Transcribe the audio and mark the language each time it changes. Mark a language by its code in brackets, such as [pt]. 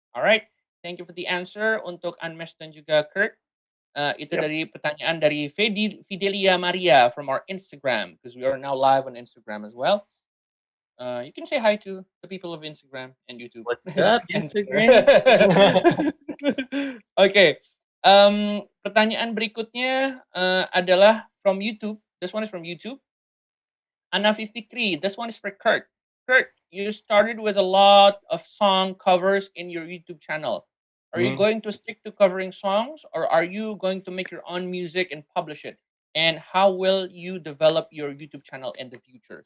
[en] All right, thank you for the answer [id] untuk Andmesh dan juga Kurt. Itu dari pertanyaan dari [en] Fidelia Maria from our Instagram, because we are now live on Instagram as well. You can say hi to the people of Instagram and YouTube. What's up, Instagram? Okay. [id] Pertanyaan berikutnya adalah [en] from YouTube. This one is from YouTube. Anna53. This one is for Kurt. Kurt, you started with a lot of song covers in your YouTube channel. Are you going to stick to covering songs, or are you going to make your own music and publish it? And how will you develop your YouTube channel in the future?